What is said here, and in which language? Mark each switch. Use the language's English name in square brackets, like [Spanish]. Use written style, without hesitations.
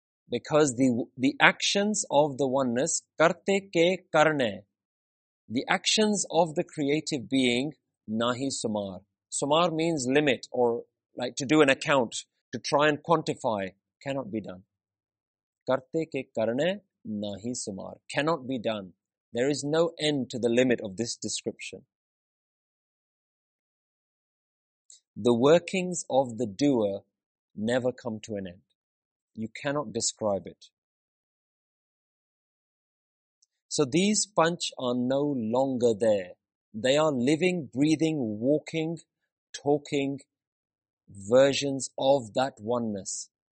[English] Because the actions of the oneness, [Punjabi] ਕਰਤੇ ਕੇ ਕਰਨੇ, [English] the actions of the creative being, [Punjabi] ਨਹੀ ਸੁਮਾਰ. [English] ਸੁਮਾਰ means limit or like to do an account, to try and quantify, cannot be done. [Punjabi] ਕਰਤੇ ਕੇ ਕਰਨੇ ਨਹੀ ਸੁਮਾਰ, [English] cannot be done. There is no end to the limit of this description. The workings of the doer never come to an end. You cannot describe it. So these panch are no longer there. They are living, breathing, walking, talking versions of that oneness.